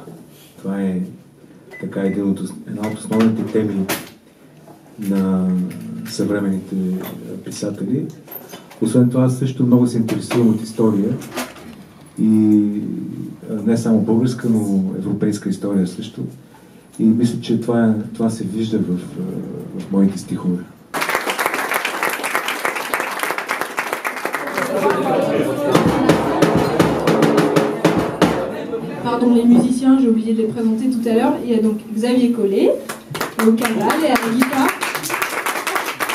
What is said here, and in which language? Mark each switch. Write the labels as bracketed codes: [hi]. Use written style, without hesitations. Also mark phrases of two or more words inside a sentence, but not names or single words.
[bg] Това е така една от основните теми на съвременните писатели. Освен това, аз също много се интересувам от история, и не само българска, но европейска история също. И мисля, че това се вижда в моите стихове. [fr] Pardon, les musiciens, j'ai oublié de les présenter tout à l'heure. Il y a donc Xavier Collet au cabal et à la guitare.